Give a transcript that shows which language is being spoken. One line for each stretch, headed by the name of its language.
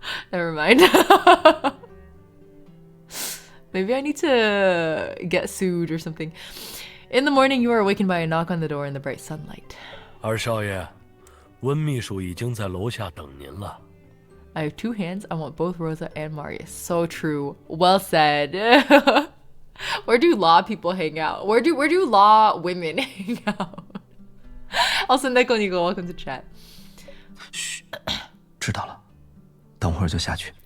English: Never mind. Maybe I need to get sued or something. In the morning, you are awakened by a knock on the door in the bright sunlight.
Chinese: 二少爷，温秘书已经在楼下等您了。
English: I have 2 hands. I want both Rosa and Marius. So true. Well said. Where do law people hang out? Where do law women hang out? Also, Nekonigo, welcome to chat.
Chinese: 知道了，等会儿就下去。